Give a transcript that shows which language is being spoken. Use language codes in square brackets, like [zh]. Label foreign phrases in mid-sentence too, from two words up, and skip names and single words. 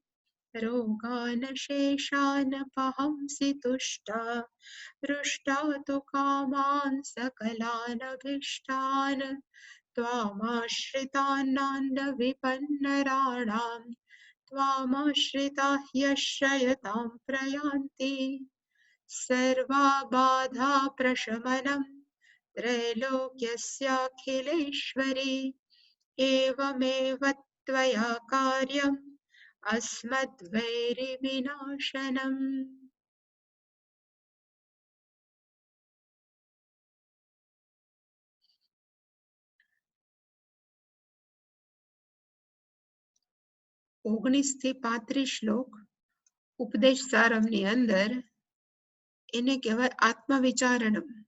[sa] रोगानशेषानपहंसि तुष्टा रुष्टा तु कामान् सकलानभीष्टान् त्वामाश्रितानां विपन्नराणां त्वामाश्रिताः यश्रयतां प्रयान्ति। सर्वाबाधा प्रशमनं त्रैलोक्यस्याखिलेश्वरी एवमेव त्वया कार्यम् अस्मद्वैरिविनाशनम्। [gu] ઓગણીસ થી 35 શ્લોક ઉપદેશ સારમની અંદર એને કહેવાય આત્મવિચારણમ.